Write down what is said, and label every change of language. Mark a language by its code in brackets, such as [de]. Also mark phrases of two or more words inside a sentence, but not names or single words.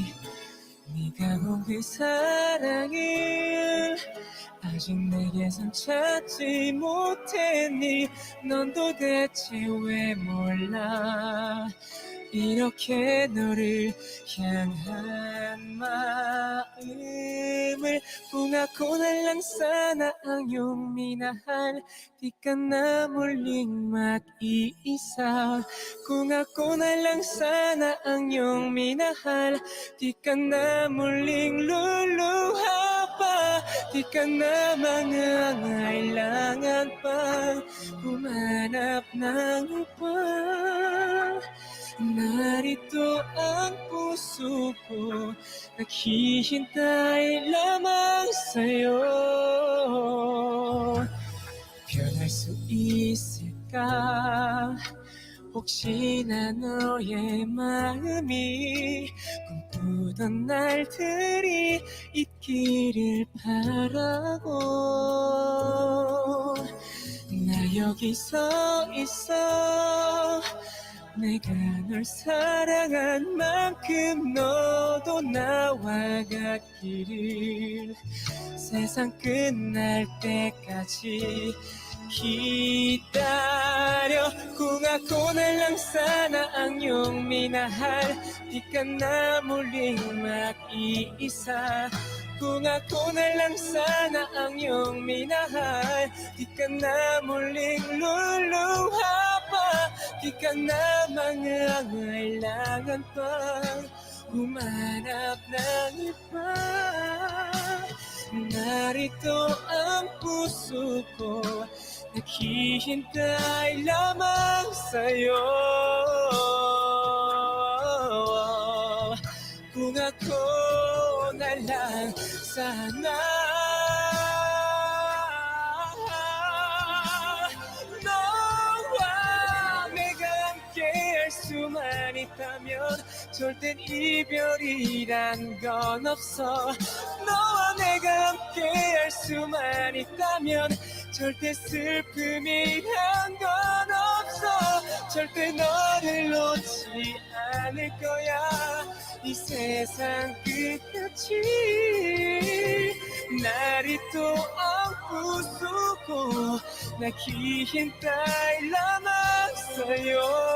[ko] 네가 온 그 사랑을 아직 내게선 찾지 못했니. 넌 도대체 왜 몰라 이렇게 너를 향한 ma음을. [tl] Kung ako na lang sana ang iyong minahal, di ka na muling mag-iisa. Kung ako na lang sana ang iyong minahal, di ka na muling luluha pa. Di ka na mangangailangan pang humanap ng iba. Narito ang puso ko, naghihintay lamang sa'yo. [ko] 변할 수 있을까? 혹시나 너의 마음이 꿈꾸던 날들이 있기를 바라고. 나 여기 서 있어. 내가 널 사랑한 만큼 너도 나와 같기를. 세상 끝날 때까지 기다려. [tl] Kung ako na lang sana ang iyong minahal, di ka na muling mag-iisa. Kung ako na lang sana ang iyong minahal, di ka na muling luluha pa. Di ka na mangangailangan pang humanap ng iba. Narito ang puso ko, naghihintay lamang sa'yo. Kung ako na lang sana, [ko] 너와 내가 함께할 수만 있다면 절대 이별이란 건 없어. 너와 내가 함께할 수만 있다면 절대 슬픔이란 건 없어. 절대 너를 놓지 않을 거야. 이 세상 끝까지. [tl] Narito ang puso ko, naghihintay lamang sa'yo.